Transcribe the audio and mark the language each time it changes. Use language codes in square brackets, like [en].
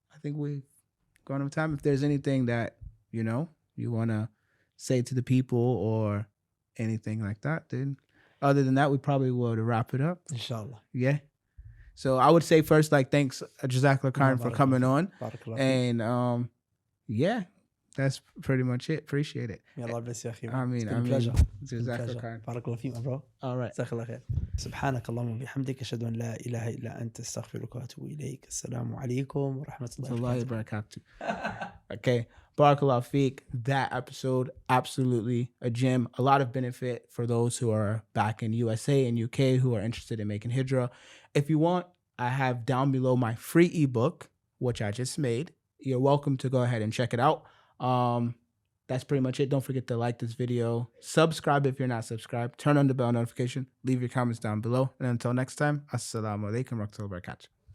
[en] I think we've gone over time. If there's anything that, you know, you want to say to the people or anything like that, then other than that, we probably would wrap it up. Inshallah. Yeah. So I would say first, like, thanks, Jazakallah Khan, for coming on. And yeah, that's pretty much it. Appreciate it. May Allah bless you, akhi. I mean, pleasure. Jazakallah Khan. Barakallah feek, bro. All right. [ar] جزاك الله خير. سبحانك اللهم وبحمدك أشهد أن لا إله إلا أنت أستغفرك وأتوب إليك. السلام عليكم ورحمة الله وبركاته. [en] Okay. [ar] Barakallah feek. [en] That episode, absolutely a gem. A lot of benefit for those who are back in USA and UK who are interested in making Hijrah. If you want, I have down below my free ebook, which I just made. You're welcome to go ahead and check it out. That's pretty much it. Don't forget to like this video, subscribe if you're not subscribed, turn on the bell notification, leave your comments down below. And until next time, assalamu alaikum wa rahmatullahi wa barakatuh.